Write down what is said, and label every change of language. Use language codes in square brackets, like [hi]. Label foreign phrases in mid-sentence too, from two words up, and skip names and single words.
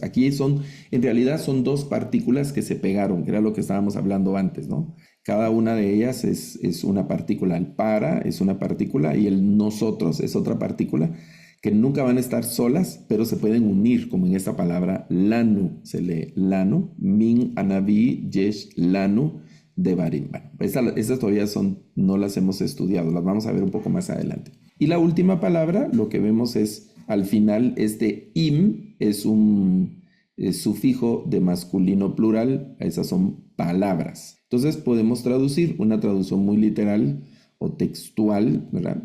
[es] Aquí en realidad son dos partículas que se pegaron, que era lo que estábamos hablando antes, ¿no? Cada una de ellas es una partícula. El para es una partícula y el nosotros es otra partícula, que nunca van a estar solas, pero se pueden unir, como en esta palabra lanu, se lee lanu, [he] מן הנביא יש לנו דברים. [es] Bueno, estas todavía no las hemos estudiado, las vamos a ver un poco más adelante. Y la última palabra, lo que vemos es, al final, este im es un sufijo de masculino plural, esas son palabras. Entonces podemos traducir una traducción muy literal o textual, ¿verdad?